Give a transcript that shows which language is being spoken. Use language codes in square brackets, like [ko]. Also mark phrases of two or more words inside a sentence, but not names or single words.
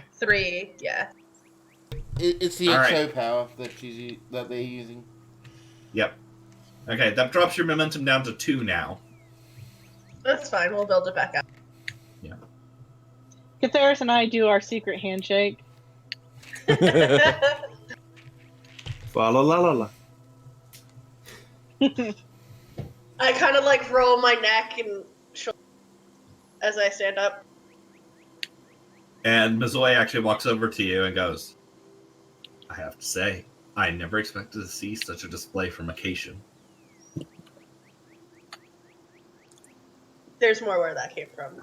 [en] 3, yeah. It's the All right. exo power that they're using. Yep. Okay, that drops your momentum down to 2 now. That's fine. We'll build it back up. Yeah. Catharis and I do our secret handshake. Fa la la la la. I kind of like roll my neck and shoulder as I stand up. And Mizue actually walks over to you and goes, I have to say, I never expected to see such a display from Acacian. There's more where that came from.